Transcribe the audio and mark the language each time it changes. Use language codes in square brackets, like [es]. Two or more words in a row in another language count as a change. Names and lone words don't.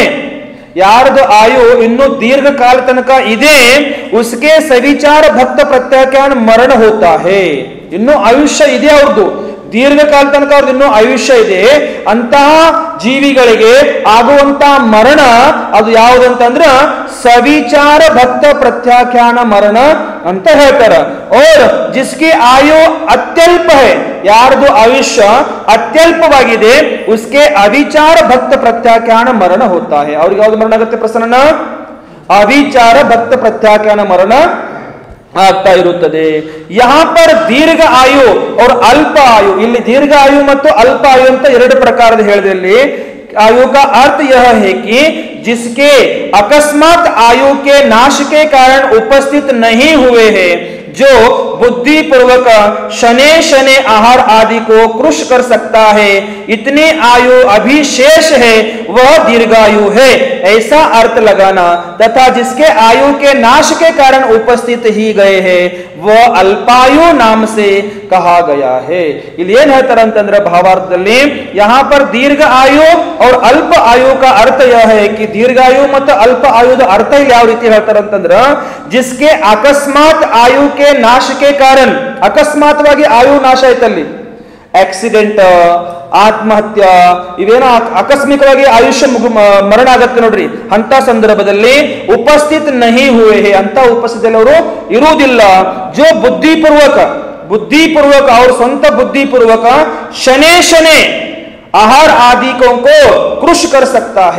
[kn] ಯಾರದು ಆಯು ಇನ್ನು ದೀರ್ಘಕಾಲ ತನಕ ಇದೆ, [hi] उसके सविचार भक्त प्रत्याख्यान मरण होता है. [kn] ಇನ್ನು ಆಯುಷ್ಯ ಇದೆ ಅವ್ರದ್ದು, ದೀರ್ಘಕಾಲ ತನಕ ಅವ್ರದ್ದು ಇನ್ನೂ ಆಯುಷ್ಯ ಇದೆ. ಅಂತಹ ಜೀವಿಗಳಿಗೆ ಆಗುವಂತಹ ಮರಣ ಅದು ಯಾವುದಂತಂದ್ರ ಸವಿಚಾರ ಭಕ್ತ ಪ್ರತ್ಯಾಖ್ಯಾನ ಮರಣ ಅಂತ ಹೇಳ್ತಾರ. [hi] और जिसकी आयु अत्यल्प है, [kn] ಯಾರದು ಆಯುಷ್ಯ ಅತ್ಯಲ್ಪವಾಗಿದೆ, [hi] उसके अविचार भक्त प्रत्याख्यान मरण होता है. [kn] ಅವ್ರಿಗೆ ಯಾವ್ದು ಮರಣ ಆಗುತ್ತೆ ಪ್ರಸನ್ನ? ಅವಿಚಾರ ಭಕ್ತ ಪ್ರತ್ಯಾಖ್ಯಾನ ಮರಣ ಆಗ್ತಾ ಇರುತ್ತದೆ. [hi] यहाँ पर दीर्घ आयु और अल्प आयु. [kn] ಇಲ್ಲಿ ದೀರ್ಘ ಆಯು ಮತ್ತು ಅಲ್ಪ ಆಯು ಅಂತ ಎರಡು ಪ್ರಕಾರದ ಹೇಳಿದೆ. [hi] ಇಲ್ಲಿ आयु का अर्थ यह है कि जिसके अकस्मात आयु के नाश के कारण उपस्थित नहीं हुए हैं, जो बुद्धि पूर्वक शने शने आहार आदि को कृश कर सकता है, इतनी आयु अभी शेष है, वह दीर्घायु है, ऐसा अर्थ लगाना. तथा जिसके आयु के नाश के कारण उपस्थित ही गए हैं, वह अल्पायु नाम से कहा गया है. [kn] ಇಲ್ಲಿ ಏನ್ ಹೇಳ್ತಾರೆ ಅಂತಂದ್ರೆ ಭಾವಾರ್ಥದಲ್ಲಿ [hi] यहाँ पर दीर्घ आयु और अल्प आयु का अर्थ यह है कि दीर्घायु [kn] ಮತ್ತು ಅಲ್ಪ ಆಯುದ ಅರ್ಥ ಇಲ್ಲಿ ಯಾವ ರೀತಿ ಹೇಳ್ತಾರೆ ಅಂತಂದ್ರ, [hi] जिसके अकस्मात आयु के नाश के कारण, [kn] ಅಕಸ್ಮಾತ್ವಾಗಿ ಆಯು ನಾಶ ಆಯ್ತಲ್ಲಿ, ಆಕ್ಸಿಡೆಂಟ್, ಆತ್ಮಹತ್ಯೆ, ಇವೇನೋ ಆಕಸ್ಮಿಕವಾಗಿ ಆಯುಷ್ಯ ಮರಣ ಆಗತ್ತೆ ನೋಡ್ರಿ, ಅಂತ ಸಂದರ್ಭದಲ್ಲಿ [hi] उपस्थित नहीं हुए हैं, [kn] ಅಂತ ಉಪಸ್ಥಿತಿಯಲ್ಲಿ ಅವರು ಇರುವುದಿಲ್ಲ. [hi] जो बुद्धिपूर्वक [kn] ಅವ್ರ ಸ್ವಂತ ಬುದ್ಧಿಪೂರ್ವಕ [hi] शनै शनै आहार आदि को कृश कर सकता है.